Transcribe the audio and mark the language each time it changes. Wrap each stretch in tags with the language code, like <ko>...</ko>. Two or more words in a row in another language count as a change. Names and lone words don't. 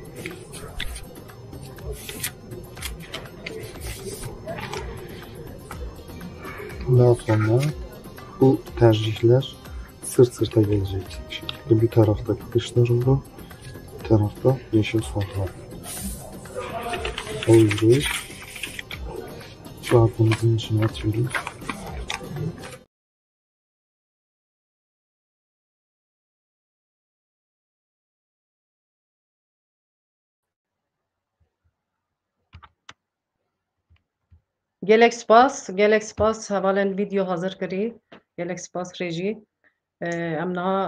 <tr>Daha sonra bu tercihler sırt sırta gelecek şekilde bir tarafta Kılıçdaroğlu, bir tarafta Yeşil Sol Parti. Oyunu kağıtımızın içine atıyoruz.</tr> <ku>گلک سپاس حوالن ویدیو حاضر کری گلک سپاس رژی امنا</ku>